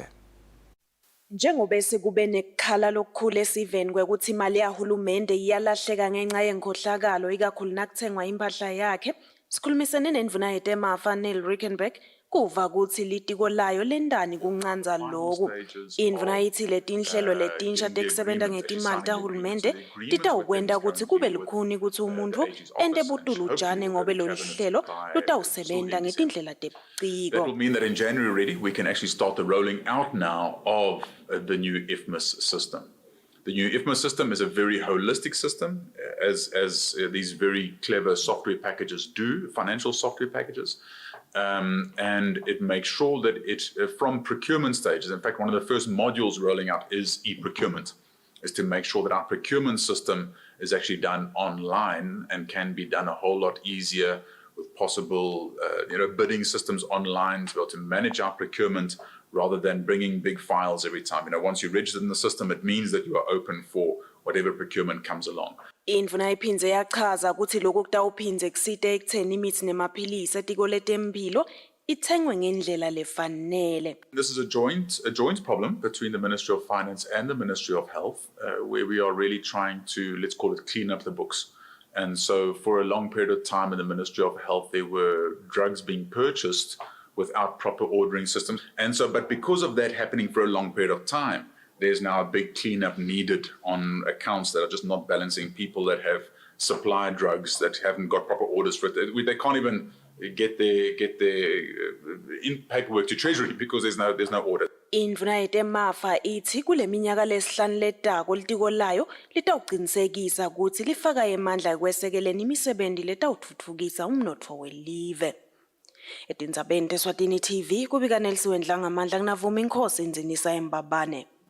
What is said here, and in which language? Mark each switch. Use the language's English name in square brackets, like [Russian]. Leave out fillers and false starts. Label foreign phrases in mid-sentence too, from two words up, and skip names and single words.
[Swati] Njengoba sekube nekukhala lokukhulu esiveni kwekuthi imali yahulumende iyalahleka ngenxa yenkhohlakalo ikakhulu nakuthengwa impahla yakhe, sikhulumisene nendvuna yetemafa Neil Reichenberg kuva ukuthi litiko layo lendani kuncanza loku. Indvuna ithi letinhlelo letinsha tekusebenta ngetimali tahulumende titawukwenta ukuthi kube lukhuni ukuthi umuntu ente butulujane ngobe lolu hlelo lutawusebenta ngetindlela tebuciko. [English] That will mean that in January already we can actually start the rolling out now of the new IFMIS system. The new IFMIS system is a very holistic system, as these very clever software packages do, financial software packages. And it makes sure that it, from procurement stages, in fact, one of the first modules rolling out is e-procurement, is to make sure that our procurement system is actually done online and can be done a whole lot easier with possible bidding systems online to be able to manage our procurement rather than bringing big files every time. Once you're registered in the system, it means that you are open for whatever procurement comes along. [Swati] Indvuna iphindze yachaza ukuthi lokhu kutawuphindze kusite ekutheni imithi nemaphilisi etiko letemphilo ithengwe ngendlela lefanele. [English] This is a joint problem between the Ministry of Finance and the Ministry of Health, where we are really trying to, let's call it, clean up the books. And so for a long period of time in the Ministry of Health, there were drugs being purchased without proper ordering systems. And so, but because of that happening for a long period of time, there's now a big cleanup needed on accounts that are just not balancing, people that have supplied drugs that haven't got proper orders for it. They can't even get their paperwork to Treasury because there's no order. [Swati] Indvuna yetemafa ithi kule minyaka lesihlanu letako litiko layo litawucinisekisa ukuthi lifaka emandla ekwesekeleni imisebenzi letawutfutfukisa umnotfo welive. Etindzabeni Eswatini TV kubika Nelisiwe Ndlangamandla kunavuma inkhosi inzinisa eMbabane.